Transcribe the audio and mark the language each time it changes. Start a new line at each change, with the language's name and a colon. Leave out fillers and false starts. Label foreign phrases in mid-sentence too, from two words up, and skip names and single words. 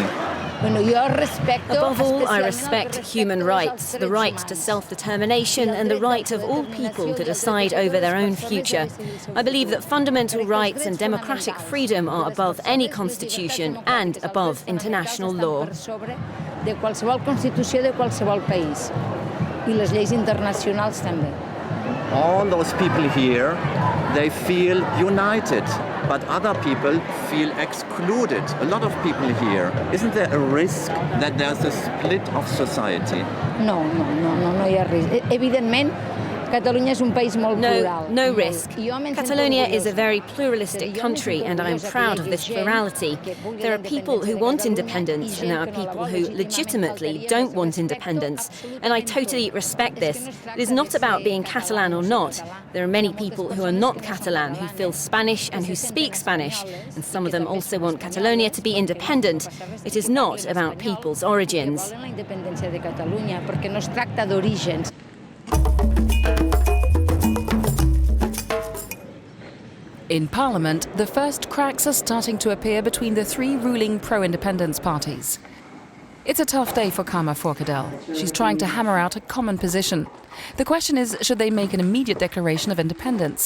English: Above all, I respect human rights, the right to self-determination and the right of all people to decide over their own future. I believe that fundamental rights and democratic freedom are above any constitution and above international law.
Catalan: De qualsevol constitució de qualsevol país. I les lleis internacionals també.
English: all those people here, they feel united, but other people feel excluded. A lot of people here. Isn't there a risk that there's a split of society?
Catalan: No hi ha risc. Evidentment, Catalunya és un país molt plural.
English: No risk. Catalonia is a very pluralistic country, and I am proud of this plurality. There are people who want independence, and there are people who legitimately don't want independence. And I totally respect this. It is not about being Catalan or not. There are many people who are not Catalan, who feel Spanish and who speak Spanish, and some of them also want Catalonia to be independent. It is not about people's origins.
Catalan: La independència de Catalunya, perquè no es tracta d'orígens.
English: In Parliament, the first cracks are starting to appear between the three ruling pro-independence parties. It's a tough day for Carme Forcadell. She's trying to hammer out a common position. The question is, should they make an immediate declaration of independence?